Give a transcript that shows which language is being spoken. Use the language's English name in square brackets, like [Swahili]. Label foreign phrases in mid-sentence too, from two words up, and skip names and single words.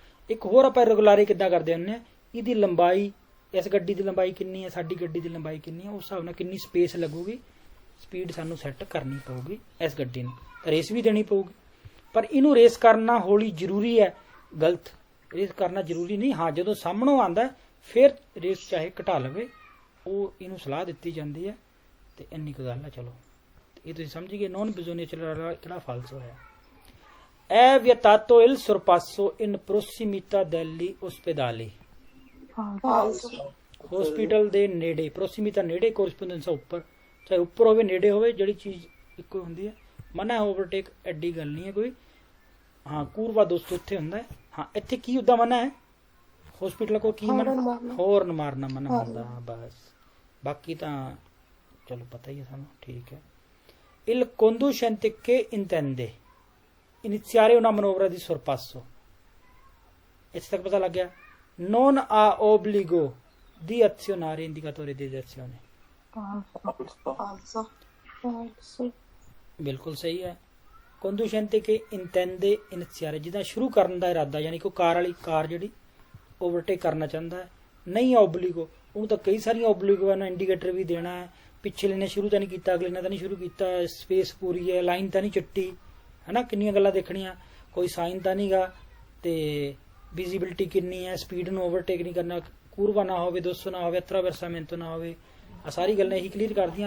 [Punjabi] ਇੱਕ ਹੋਰ ਆਪਾਂ ਰੈਗੂਲਾਰੇ ਕਿੱਦਾਂ ਕਰਦੇ ਹੁੰਦੇ ਹਾਂ, ਇਹਦੀ ਲੰਬਾਈ, ਇਸ ਗੱਡੀ ਦੀ ਲੰਬਾਈ ਕਿੰਨੀ ਹੈ, ਸਾਡੀ ਗੱਡੀ ਦੀ ਲੰਬਾਈ ਕਿੰਨੀ ਹੈ, ਉਸ ਹਿਸਾਬ ਨਾਲ ਕਿੰਨੀ ਸਪੇਸ ਲੱਗੂਗੀ, ਸਪੀਡ ਸਾਨੂੰ ਸੈੱਟ ਕਰਨੀ ਪਊਗੀ ਇਸ ਗੱਡੀ ਨੂੰ, ਰੇਸ ਵੀ ਦੇਣੀ ਪਊਗੀ। ਪਰ ਇਹਨੂੰ ਰੇਸ ਕਰਨਾ ਹੌਲੀ ਜ਼ਰੂਰੀ ਹੈ, ਗਲਤ ਰੇਸ ਕਰਨਾ ਜ਼ਰੂਰੀ ਨਹੀਂ। ਹਾਂ, ਜਦੋਂ ਸਾਹਮਣੋਂ ਆਉਂਦਾ ਫਿਰ ਰੇਸ ਚਾਹੇ ਘਟਾ ਲਵੇ, ਉਹ ਇਹਨੂੰ ਸਲਾਹ ਦਿੱਤੀ ਜਾਂਦੀ ਹੈ ਤੇ ਇੰਨੀ ਕੁ ਗੱਲ ਹੈ। ਚਲੋ ਇਹ ਤੁਸੀਂ ਸਮਝ ਗਏ [Italian] non bisognatura [Punjabi] ਕਿਹੜਾ ਫਾਲਸੋ ਹੈ। [Italian] È vietato il sorpasso in prossimità degli ospedali। falso, [Punjabi] ਹਸਪੀਟਲ ਦੇ ਨੇੜੇ, ਪ੍ਰੋਸੀਮੀਤਾ ਨੇੜੇ, ਕੋਰਸਪੋਂਡੈਂਸ ਉੱਪਰ, ਚਾਹੇ ਉੱਪਰ ਹੋਵੇ ਨੇੜੇ ਹੋਵੇ, ਜਿਹੜੀ ਚੀਜ਼ ਇੱਕੋ ਹੁੰਦੀ ਹੈ। ਮਨਾ ਓਵਰਟੇਕ ਐਡੀ ਗੱਲ ਨਹੀਂ ਹੈ ਕੋਈ। ਹਾਂ ਕੂਰਵਾ ਦੋਸਤੋ ਇੱਥੇ ਹੁੰਦਾ ਹੈ। ਹਾਂ ਇੱਥੇ ਕੀ ਉਦਾਂ ਮਨਾ ਹੈ ਹਸਪੀਟਲ ਕੋ, ਕੀ ਮਨਾ? Horn ਮਾਰਨਾ। ਹੋਰਨ ਮਾਰਨਾ ਮਨਾ ਹੁੰਦਾ। ਬਸ ਬਾਕੀ ਤਾਂ ਚਲੋ ਪਤਾ ਹੀ ਹੈ ਸਾਨੂੰ, ਠੀਕ ਹੈ। [Italian] Il conducente che intende iniziare una manovra di sorpasso, [Punjabi] ਇੱਥੇ ਤੱਕ ਪਤਾ ਲੱਗ ਗਿਆ। [Italian] Non ha obbligo di azionare indicatore di direzione। falso, falso, [Punjabi] ਬਿਲਕੁਲ ਸਹੀ ਹੈ। [Italian] conducente che intende iniziare, [Punjabi] ਜਿਹਦਾ ਸ਼ੁਰੂ ਕਰਨ ਦਾ ਇਰਾਦਾ, ਯਾਨੀ ਕਿ ਕਾਰ ਵਾਲੀ ਕਾਰ ਜਿਹੜੀ ਓਵਰਟੇਕ ਕਰਨਾ ਚਾਹੁੰਦਾ ਹੈ। ਨਹੀਂ ਓਬਲੀਗੋ, ਉਹਨੂੰ ਤਾਂ ਕਈ ਸਾਰੀਆਂ ਓਬਲੀਗੋ ਨਾ, ਇੰਡੀਕੇਟਰ ਵੀ ਦੇਣਾ ਹੈ, ਪਿਛਲੇ ਨੇ ਸ਼ੁਰੂ ਤਾਂ ਨਹੀਂ ਕੀਤਾ, ਅਗਲੇ ਨੇ ਤਾਂ ਨਹੀਂ ਸ਼ੁਰੂ ਕੀਤਾ, ਸਪੇਸ ਪੂਰੀ ਹੈ, ਲਾਈਨ ਤਾਂ ਨਹੀਂ ਚੱਟੀ, ਹੈਨਾ, ਕਿੰਨੀਆਂ ਗੱਲਾਂ ਦੇਖਣੀਆਂ, ਕੋਈ ਸਾਈਨ ਤਾਂ ਨਹੀਂਗਾ, ਤੇ ਵਿਜ਼ਿਬਿਲਿਟੀ ਕਿੰਨੀ ਹੈ, ਸਪੀਡ ਨੂੰ ਓਵਰਟੇਕ ਨਹੀਂ ਕਰਨਾ, ਕੂਰਵਾ ਨਾ ਹੋਵੇ, 200 ਨਾ ਹੋਵੇ, ਅਤਰਾਵਰਸਾਮੈਂਟੋ ਨਾ ਹੋਵੇ, ਆ ਸਾਰੀ ਗੱਲਾਂ ਇਹੀ ਕਲੀਅਰ ਕਰਦੀਆਂ।